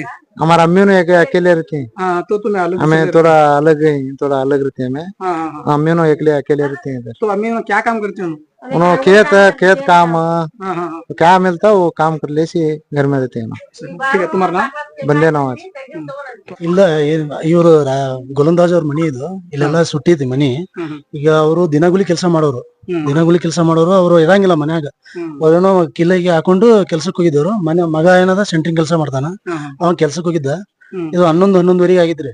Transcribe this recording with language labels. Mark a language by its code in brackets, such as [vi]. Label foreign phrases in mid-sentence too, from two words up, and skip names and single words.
[hi] हमारा अम्मी ने अकेले रहती है। तो तुम्हें अलग? हमें थोड़ा अलग रहते हैं। मैं अम्मी ने अकेले रहती है इधर। तो अम्मी क्या काम करती है? उन्होंने खेत काम तो क्या मिलता वो काम कर ले घर में रहते हैं। ठीक है, तुम्हारा नाम? बंदे नवाज। [kn] ಇಲ್ಲ ಇವರು ಗೋಲಂದಾಜ್ ಅವ್ರ ಮನಿ ಇದು ಇಲ್ಲೆಲ್ಲ ಸುಟ್ಟಿತಿ ಮನಿ. ಈಗ ಅವರು ದಿನಗೂಲಿ ಕೆಲಸ ಮಾಡೋರು ಅವರು ಇರಂಗಿಲ್ಲ ಮನ್ಯಾಗ. ಅವ್ರೇನೋ ಕಿಲ್ಲಿಗೆ ಹಾಕೊಂಡು ಕೆಲ್ಸಕ್ಕೆ ಹೋಗಿದ್ದವ್ರು. ಮಗ ಏನದ ಸೆಂಟ್ರಿಂಗ್ ಕೆಲಸ ಮಾಡ್ತಾನ, ಅವ ಕೆಲ್ಸಕ್ಕೆ ಹೋಗಿದ್ದ. ಇದು 11-11:30 ಆಗಿದ್ರಿ.